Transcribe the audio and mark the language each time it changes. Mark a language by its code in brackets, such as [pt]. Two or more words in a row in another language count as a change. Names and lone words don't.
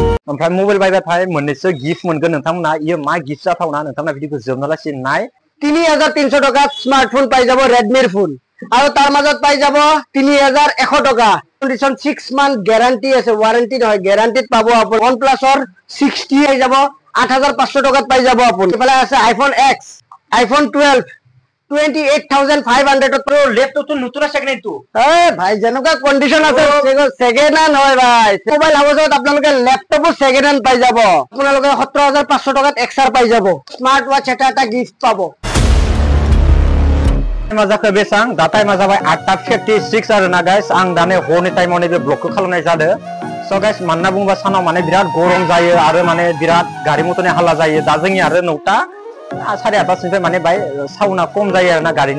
[brx] ओमफ्राय मबाइल बायबाथाय मोननैसो गिफ्ट मोनगोन नोंथांमोना इयो मा गिफ्ट जाथावना नोंथांमोना भिडिअखौ जोबनालासिम नाय [as] 3300 টকাত স্মার্টফোন পাই যাব রেডমির ফোন আৰু তাৰ মাজত পাই যাব 3100 টকা কন্ডিশন 6 [en] month guarantee [as] আছে ওয়ারেন্টি নহয় গ্যারান্টিত পাব আপুনি OnePlus-ৰ 60 পাই যাব 8500 টকাত পাই যাব আপুনি এফালে আছে iPhone X iPhone 12 28,500 pro ল্যাপটপ তো নতুন আছে কিন্তু ভাই যেনেকুৱা কন্ডিশন আছে [en] second hand [as] হয় ভাই মোবাইল হাউসত আপোনালোকে ল্যাপটপও [en] second hand [as] পাই যাব আপোনালোকে 17,500 টকাত XR পাই যাব [en] smart watch [as] এটা গিফট পাব [brx] माजाखौ बेसां दा टाइमा जाबाय 8:56 आरो ना गाइस आं दाने हरनि टाइमाव नैबे ब्लगखौ खालामनाय जादों स गाइस मानना बुंबा सानाव माने बिराद गरम जायो आरो माने बिराद गारि मटरनि हल्ला जायो दा जोंनि आरो 9टा 8:30निफ्राय माने बाय साउन्डआ खम जायो आरो ना गारिनिया